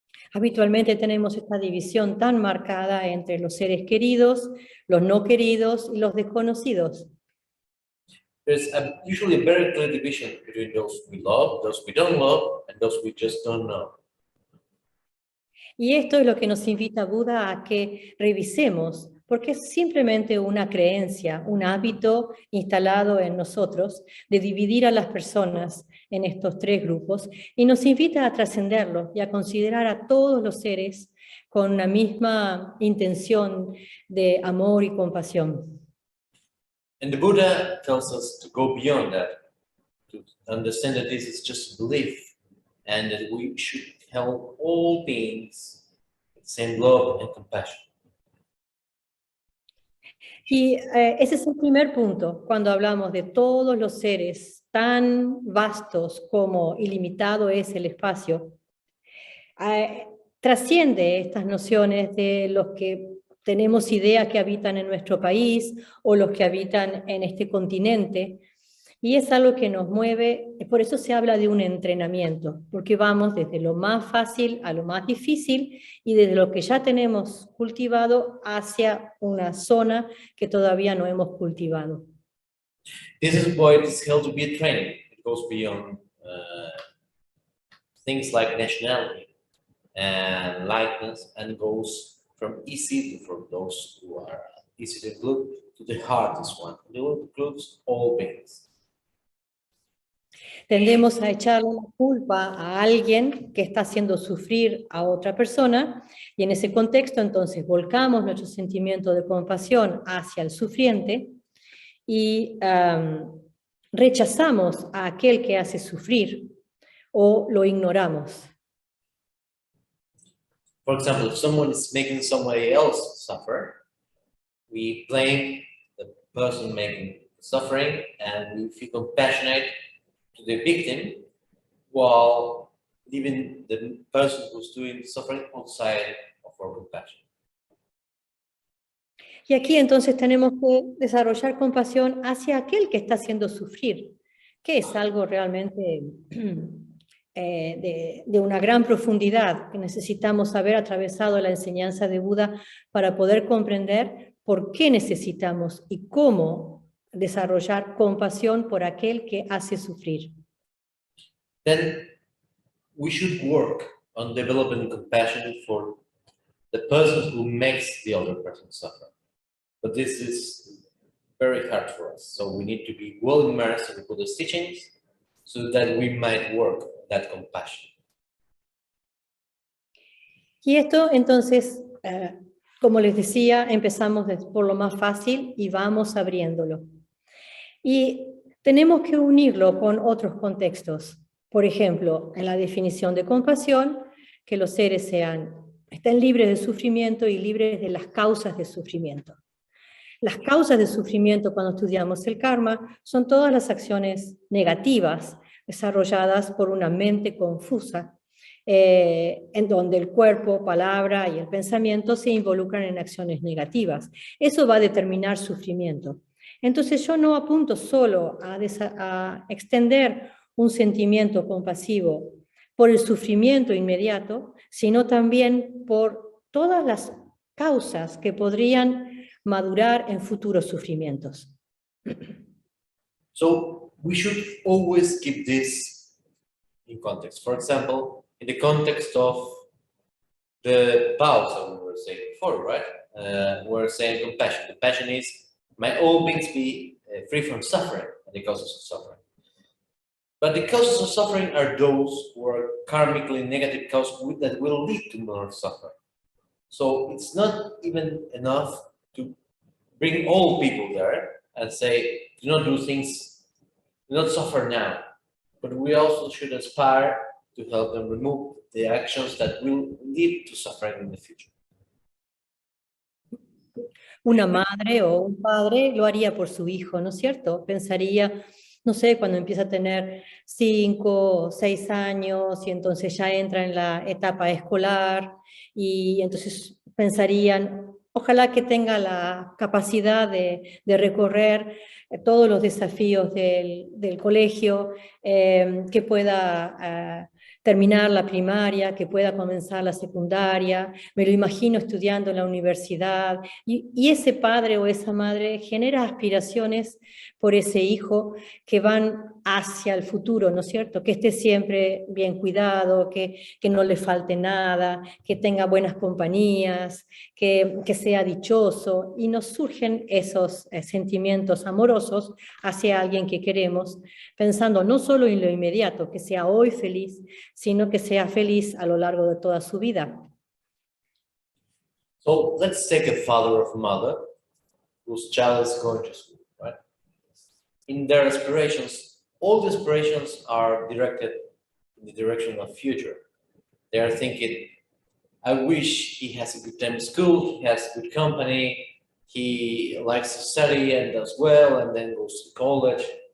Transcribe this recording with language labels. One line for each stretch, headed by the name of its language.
Spanish: Habitualmente tenemos esta división tan marcada entre los seres queridos, los no queridos y los desconocidos.
English: There's usually a very clear division between those we love, those we don't love, and those we just don't know.
Spanish: Y esto es lo que nos invita Buda a que revisemos, porque es simplemente una creencia, un hábito instalado en nosotros de dividir a las personas en estos tres grupos, y nos invita a trascenderlo y a considerar a todos los seres con la misma intención de amor y compasión.
English: And the Buddha tells us to go beyond that, to understand that this is just a belief, and that we should help all beings with the same love and compassion.
Spanish: Y ese es el primer punto, cuando hablamos de todos los seres tan vastos como ilimitado es el espacio. Trasciende estas nociones de los que tenemos idea que habitan en nuestro país o los que habitan en este continente, y es algo que nos mueve. Por eso se habla de un entrenamiento, porque vamos desde lo más fácil a lo más difícil y desde lo que ya tenemos cultivado hacia una zona que todavía no hemos cultivado.
English: This is why it is held to be a training. It goes beyond things like nationality and likeness, and goes from easy to, for those who are easy to include, to the heart is one. It includes all beings.
Spanish: Tendemos a echarle la culpa a alguien que está haciendo sufrir a otra persona y en ese contexto entonces volcamos nuestro sentimiento de compasión hacia el sufriente y rechazamos a aquel que hace sufrir o lo ignoramos.
English: For example, if someone is making somebody else suffer, we blame the person making the suffering and we feel compassionate to the victim while leaving the person who's doing suffering outside of our compassion.
Spanish: Y aquí entonces tenemos que desarrollar compasión hacia aquel que está haciendo sufrir, que es algo realmente de una gran profundidad que necesitamos haber atravesado la enseñanza de Buda para poder comprender por qué necesitamos y cómo desarrollar compasión por aquel que hace sufrir.
English: Then we should work on developing compassion for the person who makes the other person suffer. But this is very hard for us. So we need to be well immersed in the Buddha's teachings so that we might work that compassion.
Spanish: Y esto entonces, como les decía, empezamos por lo más fácil y vamos abriéndolo. Y tenemos que unirlo con otros contextos. Por ejemplo, en la definición de compasión, que los seres estén libres de sufrimiento y libres de las causas de sufrimiento. Las causas de sufrimiento cuando estudiamos el karma son todas las acciones negativas desarrolladas por una mente confusa, en donde el cuerpo, palabra y el pensamiento se involucran en acciones negativas. Eso va a determinar sufrimiento. Entonces yo no apunto solo a extender un sentimiento compasivo por el sufrimiento inmediato, sino también por todas las causas que podrían madurar en futuros sufrimientos.
English: So we should always keep this in context. For example, in the context of the vows that we were saying before, right? We're saying compassion. Compassion is, may all beings be free from suffering and the causes of suffering. But the causes of suffering are those who are karmically negative causes that will lead to more suffering. So it's not even enough to bring all people there and say, do not do things, do not suffer now. But we also should aspire to help them remove the actions that will lead to suffering in the future.
Spanish: Una madre o un padre lo haría por su hijo, ¿no es cierto? Pensaría, no sé, cuando empieza a tener 5 o 6 años y entonces ya entra en la etapa escolar y entonces pensarían, ojalá que tenga la capacidad de recorrer todos los desafíos del colegio, que pueda terminar la primaria, que pueda comenzar la secundaria, me lo imagino estudiando en la universidad, y ese padre o esa madre genera aspiraciones por ese hijo que van hacia el futuro, ¿no es cierto? Que esté siempre bien cuidado, que no le falte nada, que tenga buenas compañías, que sea dichoso, y nos surgen esos sentimientos amorosos hacia alguien que queremos, pensando no solo en lo inmediato, que sea hoy feliz, sino que sea feliz a lo largo de toda su vida.
English: So let's take a father or mother whose child is going to school, right? In their aspirations, all the aspirations are directed in the direction of future. They are thinking, I wish he has a good time at school, he has good company, he likes to study and does well, and then goes to college.